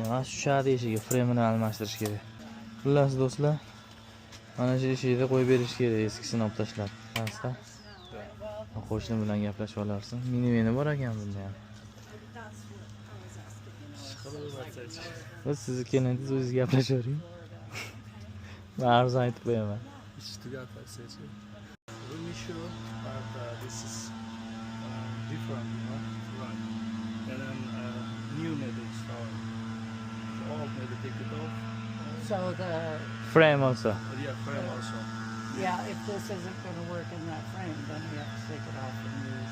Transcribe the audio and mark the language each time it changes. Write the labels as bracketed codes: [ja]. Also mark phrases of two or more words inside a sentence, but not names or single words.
[uz] Mana shu shadi eshigi fremini almashtirish kerak. Xullas do'stlar, mana shu eshikni qo'yib berish kerak, eskisini olib tashlab. Asqar. Qo'shni bilan gaplashib olarsin. Miniveni bor ekan bunda ham. Siz kelingiz o'zingiz gaplashavering. Men arzon aytib qo'yaman. Ish tugatasiz. [en] Really sure, but this is different, you know. Right. And then new need install. All need to take it off. So the Frame also. Yeah, frame also. yeah, if this isn't going to work in that frame, then we have to take it off and use